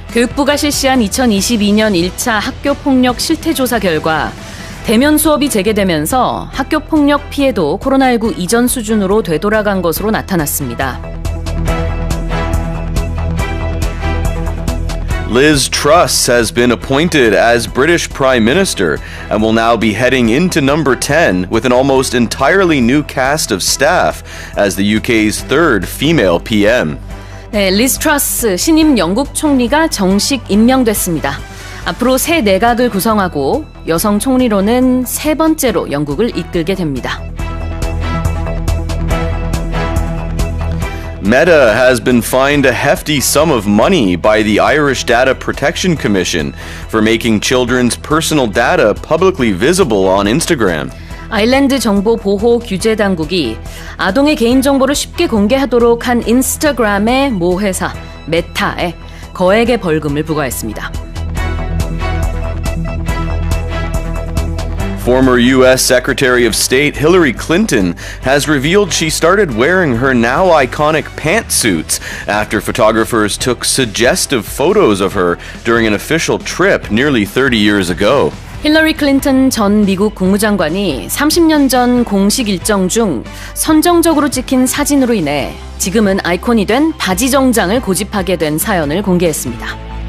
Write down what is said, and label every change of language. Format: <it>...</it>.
<ko>교육부가 실시한 2022년 1차 학교폭력 실태조사 결과 대면 수업이 재개되면서 학교폭력 피해도 코로나19 이전 수준으로 되돌아간 것으로 나타났습니다.</ko> <en>Liz Truss has been appointed as British Prime Minister and will now be heading into number 10 with an almost entirely new cast of staff as the UK's third female PM.</en> <ko>네, 리즈 트러스 신임 영국 총리가 정식 임명됐습니다. 앞으로 새 내각을 구성하고 여성 총리로는 세 번째로 영국을 이끌게 됩니다.</ko> <en>Meta has been fined a hefty sum of money by the Irish Data Protection Commission for making children's personal data publicly visible on Instagram.</en> <ko>아일랜드 정보 보호 규제 당국이 아동의 개인정보를 쉽게 공개하도록 한 인스타그램의 모 회사 메타에 거액의 벌금을 부과했습니다.</ko> <en>Former U.S. Secretary of State Hillary Clinton has revealed she started wearing her now iconic pantsuits after photographers took suggestive photos of her during an official trip nearly 30 years ago.</en> <ko>힐러리 클린턴 전 미국 국무장관이 30년 전 공식 일정 중 선정적으로 찍힌 사진으로 인해 지금은 아이콘이 된 바지 정장을 고집하게 된 사연을 공개했습니다.</ko>